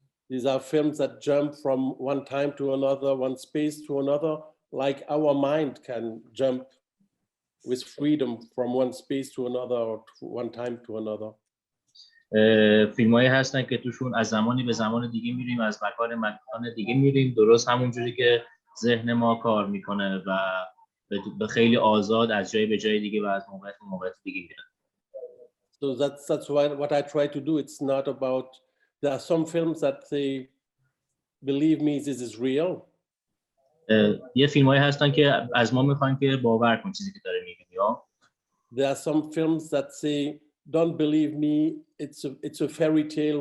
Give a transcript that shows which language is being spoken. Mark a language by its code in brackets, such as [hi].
[en] These are films that jump from one time to another, one space to another, like our mind can jump with freedom from one space to another or one time to another. [fa] فیلم‌هایی هستن که توشون از زمانی به زمان دیگه میریم، از مکان دیگه میریم، درست همونجوری که ذهن ما کار میکنه و به خیلی آزاد از جای به جای دیگه و از موقعیت به موقعیت دیگه میره. [en] So that's why what I try to do. It's not about. There are some films that say, "Believe me, this is real." [fa] یه فیلم‌هایی هستن که از ما میخوان که باور کن چیزی که داره میبینی. یا [en] There are some films that say, "Don't believe me. It's a fairy tale.